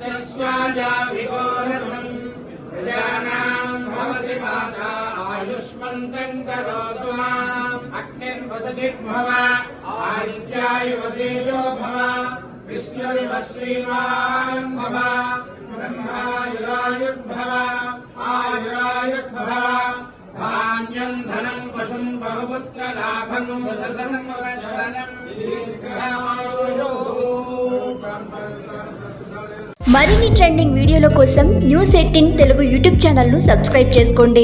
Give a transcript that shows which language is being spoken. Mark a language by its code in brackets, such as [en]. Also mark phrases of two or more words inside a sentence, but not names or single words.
[sa] स्वाजाभिगोरधम् प्रजानां भवसि माता आयुष्मन्तं करोतु माम् अग्निर्वसतिर्भव आदित्यायुवतेजो भव विष्णुरिव श्रीमान् भव ब्रह्मायुरायुर्भव आयुरायुर्भव धान्यं धनं पशुं बहुपुत्रलाभं सततं वचनं दीर्घायुः। [te] మరిన్ని [en] trending videos [te] కోసం న్యూస్ 18 తెలుగు [en] YouTube channel [te] ను సబ్స్క్రైబ్ చేసుకోండి।